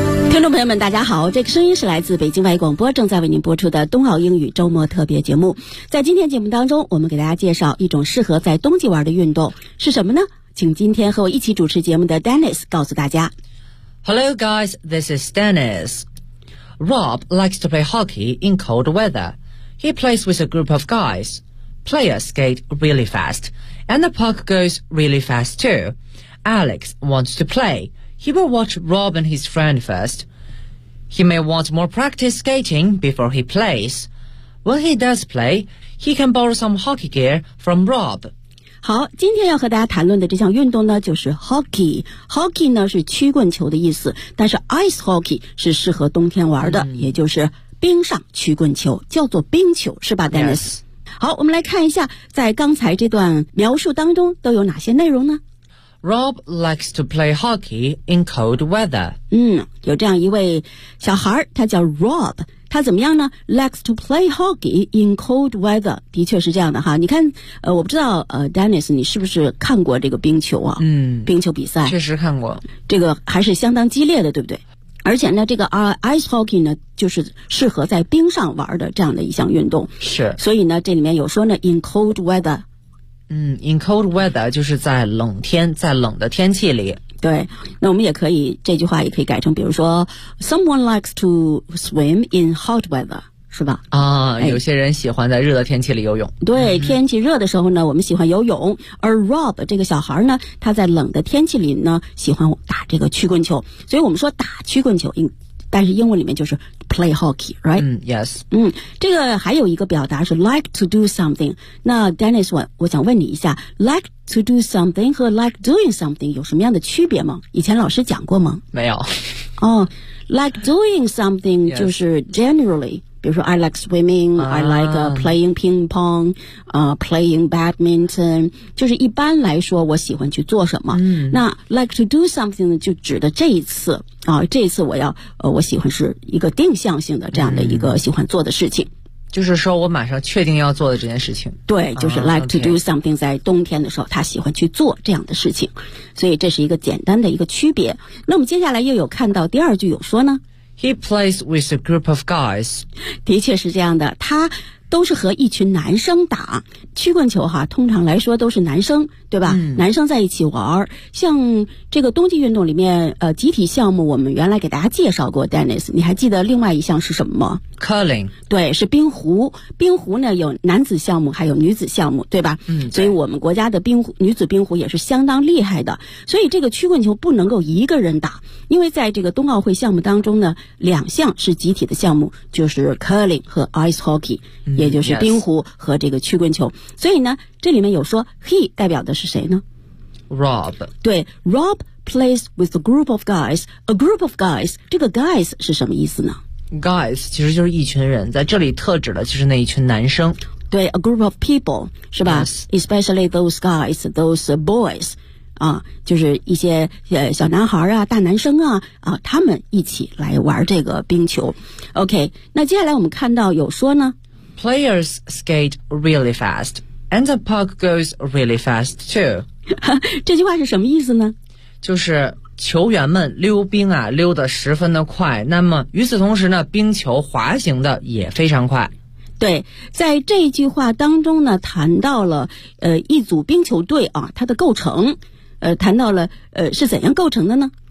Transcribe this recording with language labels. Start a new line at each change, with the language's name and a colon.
Chinese: 听众朋友们大家好，这个声音是来自北京外语广播正在为您播出的冬奥英语周末特别节目。在今天节目当中，我们给大家介绍一种适合在冬季玩的运动是什么呢？请今天和我一起主持节目的 Dennis 告诉大家。
English: Hello guys, this is Dennis. Rob likes to play hockey in cold weather. He plays with a group of guys. Players skate really fast and the puck goes really fast tooAlex wants to play. He will watch Rob and his friend first. He may want more practice skating before he plays. When he does play, he can borrow some hockey gear from Rob.
Chinese: 好，今天要和大家谈论的这项运动呢，就是 hockey。 hockey 呢是曲棍球的意思，但是 ice hockey 是适合冬天玩的，也就是冰上曲棍球，叫做冰球，是吧 ，Dennis？
English: Yes.
Chinese: 好，我们来看一下，在刚才这段描述当中都有哪些内容呢？
English: Rob likes to play hockey in cold weather.
Chinese: 有这样一位小孩，他叫 Rob， 他怎么样呢？
English: Likes to play hockey in cold weather，
Chinese: 的确是这样的哈。你看，我不知道，Dennis， 你是不是看过这个冰球啊？冰球比赛确实看过，这个还是相当激烈的，对不对？而且呢，这个ice hockey 呢，就是适合在冰上玩的这样的一项运动。是，所以呢，这里面有说呢 ，
English: in cold weather。 in cold weather
Chinese: 就是在冷天，在冷的天气里。对，那我们也可以这句话也可以改成，比如说 ，
English: someone likes to swim in hot weather，
Chinese: 是吧？啊，有些人喜欢在热的天气里游泳。对，天气热的时候呢，我们喜欢游泳。而 Rob 这个小孩呢，他在冷的天气里呢，喜欢打这个曲棍球。所以我们说打曲棍球，但是英文里面就是
English: play hockey， right？ Yes。
Chinese: 这个还有一个表达是
English: like to do something。
Chinese: 那 Dennis， 我想问你一下 ，like to do something 和
English: like doing something
Chinese: 有什么样的区别吗？以前老师讲过吗？没有。
English: 哦 ，like doing something 就是 generally，
Chinese: 比如说
English: I like swimming，I like playing ping pong， playing badminton，
Chinese: 就是一般来说我喜欢去做什么。那 like to do something 就指的这一次。这一次我要我喜欢是一个定向性的这样的一个喜欢做的事情，就是说我马上确定要做的这件事情。对，就是
English: like to do something，
Chinese: 在冬天的时候他喜欢去做这样的事情，所以这是一个简单的一个区别。那我们接下来又有看到第二句有说呢，
English: He plays with a group of guys，
Chinese: 的确是这样的，他都是和一群男生打曲棍球哈，通常来说都是男生，对吧？男生在一起玩，像这个冬季运动里面，集体项目我们原来给大家介绍过 ，Dennis， 你还记得另外一项是什么吗
English: ？Curling，
Chinese: 对，是冰壶。冰壶呢有男子项目，还有女子项目，对吧？对，所以我们国家的冰壶女子冰壶也是相当厉害的。所以这个曲棍球不能够一个人打，因为在这个冬奥会项目当中呢，两项是集体的项目，就是 curling 和 ice hockey。也就是冰壶和这个曲棍球。所以呢，这里面有说 he 代表的是谁呢？
English: Rob。对， Rob plays with a group of guys。 a group of guys，
Chinese: 这个
English: guys
Chinese: 是什么意思呢？ guys 其实就是一群人，在这里特指的就是那一群男生。
English: 对， a group of people
Chinese: 是吧？
English: Yes. especially those guys， those boys，
Chinese: 就是一些小男孩啊，大男生啊，他们一起来玩这个冰球。 OK， 那接下来我们看到有说呢，
English: Players skate really fast, and the puck goes really fast too.
Chinese: 这句话是什么意思呢？就是球员们溜冰啊，溜得十分的快。那么与此同时呢，冰球滑行的也非常快。对，在这一句话当中呢，谈到了一组冰球队啊，它的构成，谈到了是怎样构成的呢？